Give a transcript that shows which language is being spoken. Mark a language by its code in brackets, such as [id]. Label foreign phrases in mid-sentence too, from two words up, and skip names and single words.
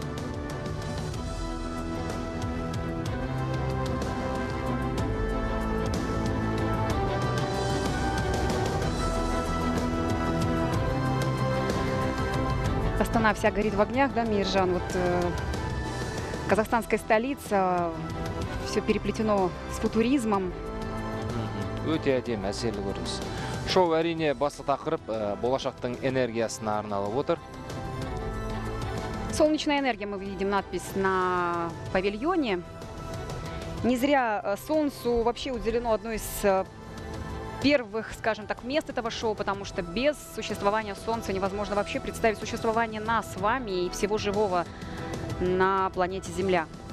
[ru] Астана вся горит в огнях, да, Мейіржан? Вот казахстанская столица, все переплетено с футуризмом. [kk] Өте әдемі әсерлі көрініс. Шоу әрине басты тақырып болашақтың энергиясына арналып отыр. [ru] Солнечная энергия, мы видим надпись на павильоне. Не зря Солнцу вообще уделено одно из первых, скажем так, мест этого шоу, потому что без существования Солнца невозможно вообще представить существование нас с вами и всего живого на планете Земля.